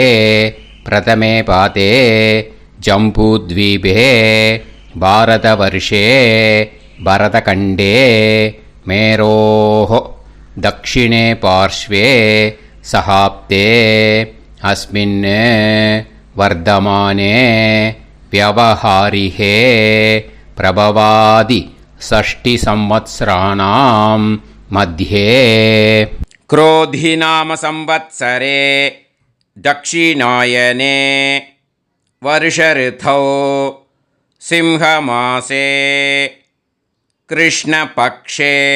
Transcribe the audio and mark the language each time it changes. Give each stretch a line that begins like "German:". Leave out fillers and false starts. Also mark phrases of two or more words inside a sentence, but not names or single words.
Sanskrit: प्रथमे पादे जम्बूद्वीपे भारतवर्षे भरतखण्डे मेरोः दक्षिणे पार्श्वे शकाब्दे अस्मिन् वर्तमाने व्यवहारिहे प्रभवादि 6 संवत्सराणां मध्ये क्रोधिनाम संवत्सरे दक्षिणायने वर्षऋतौ सिंहमासे कृष्णपक्षे